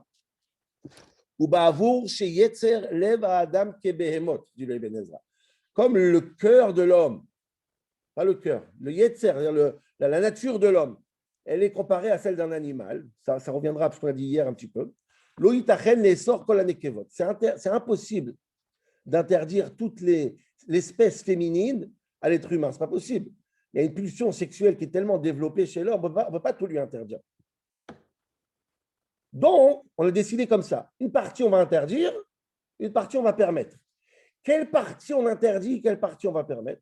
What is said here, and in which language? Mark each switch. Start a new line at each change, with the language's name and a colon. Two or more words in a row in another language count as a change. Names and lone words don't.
Hebrew: ובעבור שיצר לב אדם כבהמות,
French: dit le Ibn Ezra. Comme le cœur de l'homme, pas le cœur, le Yetzer, c'est-à-dire la nature de l'homme, elle est comparée à celle d'un animal. Ça reviendra à ce qu'on a dit hier un petit peu.
Hebrew: לא יתכן לאסור כל הנקבות.
French: C'est impossible d'interdire toutes l'espèce féminine à l'être humain. Ce n'est pas possible. Il y a une pulsion sexuelle qui est tellement développée chez l'homme, on ne peut pas tout lui interdire. Donc, on a décidé comme ça. Une partie, on va interdire, une partie, on va permettre. Quelle partie on interdit, quelle partie on va permettre?